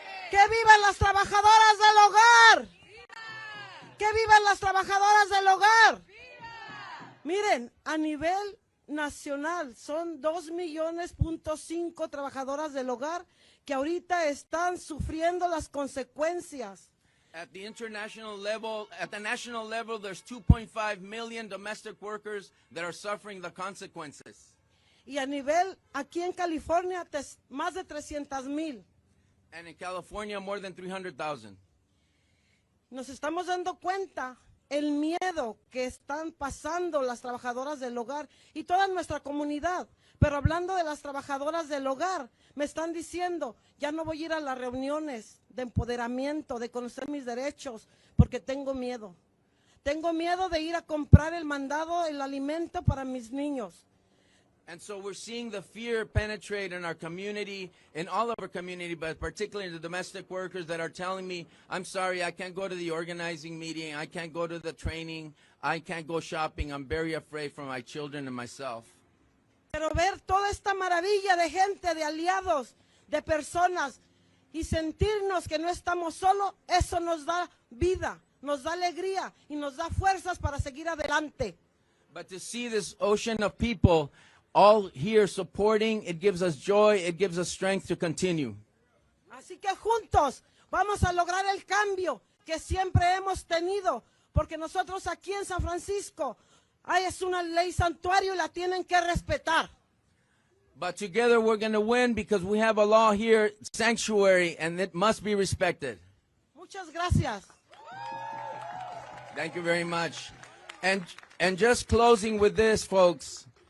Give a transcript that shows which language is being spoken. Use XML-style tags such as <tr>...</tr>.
<es>¡Que vivan las trabajadoras del hogar! ¡Que vivan las trabajadoras del hogar! Miren, a nivel nacional son 2,5 millones trabajadoras del hogar que ahorita están sufriendo las consecuencias.</es> <en>At the national level, there's 2.5 million domestic workers that are suffering the consequences.</en> <es>Y a nivel, aquí en California, más de 300,000.</es> <en>And in California, more than 300,000.</en> <es>Nos estamos dando cuenta el miedo que están pasando las trabajadoras del hogar y toda nuestra comunidad. Pero hablando de las trabajadoras del hogar, me están diciendo, ya no voy a ir a las reuniones de empoderamiento, de conocer mis derechos, porque tengo miedo. Tengo miedo de ir a comprar el mandado, el alimento para mis niños.</es> <en>And so we're seeing the fear penetrate in our community, in all of our community, but particularly the domestic workers that are telling me, I'm sorry, I can't go to the organizing meeting, I can't go to the training, I can't go shopping, I'm very afraid for my children and myself.</en> <es>Pero ver toda esta maravilla de gente, de aliados, de personas, y sentirnos que no estamos solos, eso nos da vida, nos da alegría y nos da fuerzas para seguir adelante.</es> <en>But to see this ocean of people all here supporting, it gives us joy, it gives us strength to continue.</en> <es>Así que juntos vamos a lograr el cambio que siempre hemos tenido, porque nosotros aquí en San Francisco es una ley santuario y la tienen que respetar.</es> <en>But together we're going to win because we have a law here, sanctuary, and it must be respected.</en> <es>Muchas gracias.</es> <en>Thank you very much. And just closing with this, folks.</en>